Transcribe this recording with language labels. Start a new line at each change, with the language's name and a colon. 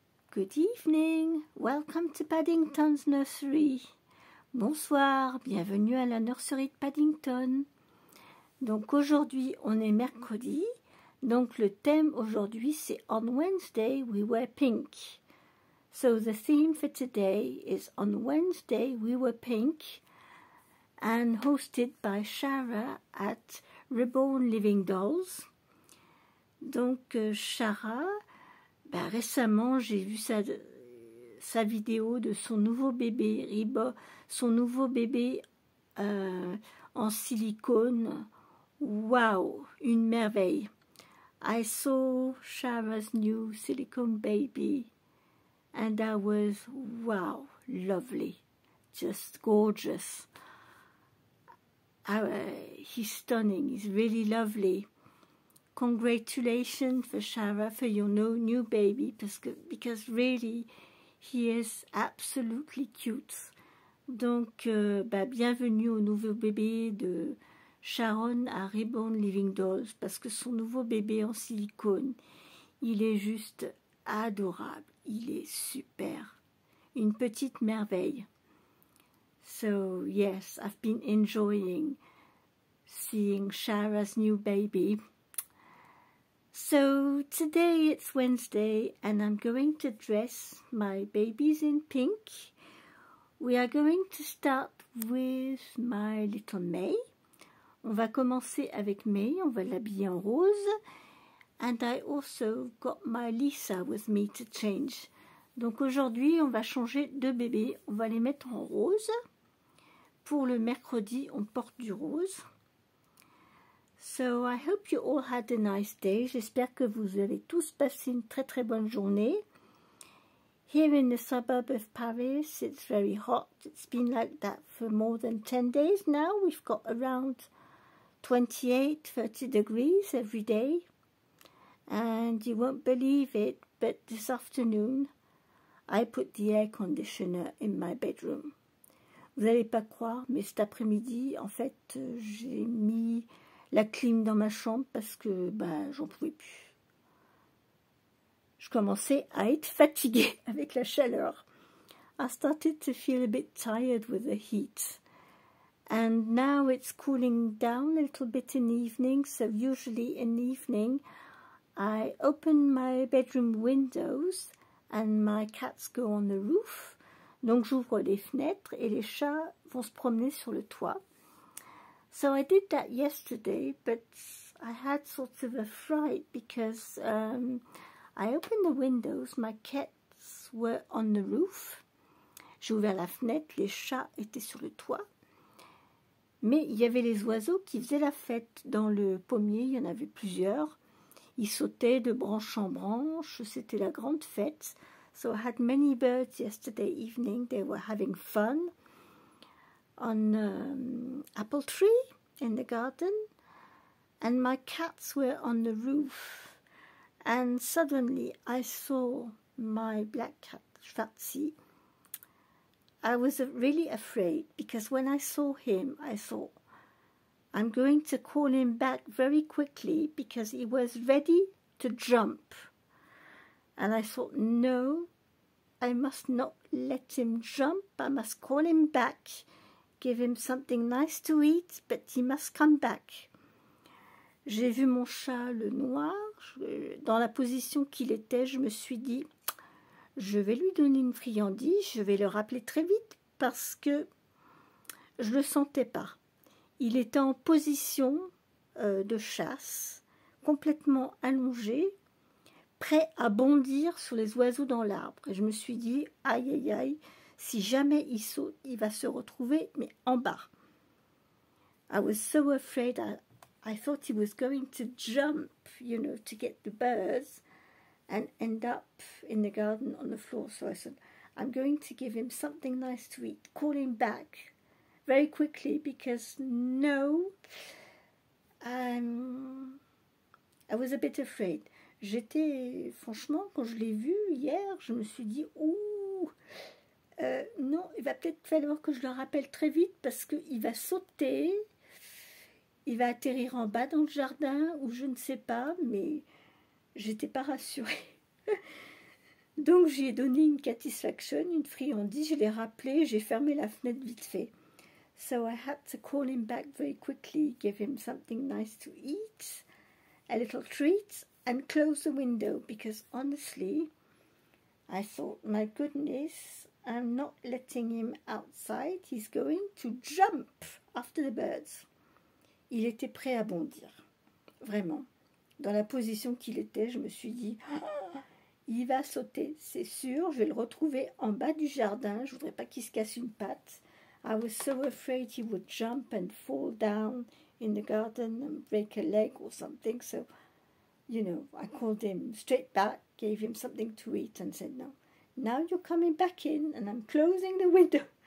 English: Good evening, welcome to Paddington's Nursery.
French: Bonsoir, bienvenue à la nurserie de Paddington. Donc aujourd'hui, on est mercredi. Donc le thème aujourd'hui, c'est
English: On Wednesday we wear pink. So the theme for today is On Wednesday we wear pink and hosted by Shara at Reborn Living Dolls.
French: Donc Shara, récemment j'ai vu sa vidéo de son nouveau bébé, son nouveau bébé en silicone. Wow, une merveille.
English: I saw Shara's new silicone baby and I was, wow, lovely, just gorgeous. He's stunning, he's really lovely. Congratulations for Shara for your new baby because really he is absolutely cute.
French: Donc bienvenue au nouveau bébé de Sharon à Reborn Living Dolls parce que son nouveau bébé en silicone, il est juste adorable, il est super, une petite merveille.
English: So yes, I've been enjoying seeing Shara's new baby. So today it's Wednesday and I'm going to dress my babies in pink. We are going to start with my little May.
French: On va commencer avec May, on va l'habiller en rose.
English: And I also got my Lisa with me to change.
French: Donc aujourd'hui on va changer deux bébés, on va les mettre en rose. Pour le mercredi on porte du rose.
English: So I hope you all had a nice day.
French: J'espère que vous avez tous passé une très bonne journée.
English: Here in the suburb of Paris, it's very hot. It's been like that for more than 10 days now. We've got around 28, 30 degrees every day. And you won't believe it, but this afternoon, I put the air conditioner in my bedroom.
French: Vous n'allez pas croire, mais cet après-midi, en fait, j'ai mis la clim dans ma chambre parce que j'en pouvais plus. Je commençais à être fatiguée avec la chaleur.
English: I started to feel a bit tired with the heat. And now it's cooling down a little bit in the evening, so usually in the evening I open my bedroom windows and my cats go on the roof.
French: Donc j'ouvre les fenêtres et les chats vont se promener sur le toit.
English: So I did that yesterday, but I had sort of a fright because I opened the windows, my cats were on the roof.
French: J'ai ouvert la fenêtre, les chats étaient sur le toit. Mais il y avait les oiseaux qui faisaient la fête dans le pommier, il y en avait plusieurs. Ils sautaient de branche en branche, c'était la grande fête.
English: So I had many birds yesterday evening, they were having fun on apple tree in the garden, and my cats were on the roof, and suddenly I saw my black cat Schwarzi. I was really afraid because when I saw him I thought I'm going to call him back very quickly because he was ready to jump, and I thought no, I must not let him jump, I must call him back. Give him something nice to eat, but he must come back.
French: J'ai vu mon chat, le noir, dans la position qu'il était, je me suis dit, je vais lui donner une friandise, je vais le rappeler très vite parce que je ne le sentais pas. Il était en position de chasse, complètement allongé, prêt à bondir sur les oiseaux dans l'arbre. Et je me suis dit, aïe aïe aïe, si jamais il saute, il va se retrouver, mais en bas.
English: I was so afraid, I thought he was going to jump, you know, to get the birds and end up in the garden on the floor. So I said, I'm going to give him something nice to eat, call him back very quickly because no, I was a bit afraid.
French: J'étais, franchement, quand je l'ai vu hier, je me suis dit, ouh, non, il va peut-être falloir que je le rappelle très vite parce qu'il va sauter, il va atterrir en bas dans le jardin ou je ne sais pas, mais j'étais pas rassurée. Donc j'ai donné une satisfaction, une friandise, je l'ai rappelé, j'ai fermé la fenêtre vite fait.
English: So I had to call him back very quickly, give him something nice to eat, a little treat, and close the window, because honestly, I thought, my goodness, I'm not letting him outside, he's going to jump after the birds.
French: Il était prêt à bondir, vraiment. Dans la position qu'il était, je me suis dit, oh, il va sauter, c'est sûr, je vais le retrouver en bas du jardin, je ne voudrais pas qu'il se casse une patte.
English: I was so afraid he would jump and fall down in the garden and break a leg or something. So, you know, I called him straight back, gave him something to eat and said, no, now you're coming back in and I'm closing the window.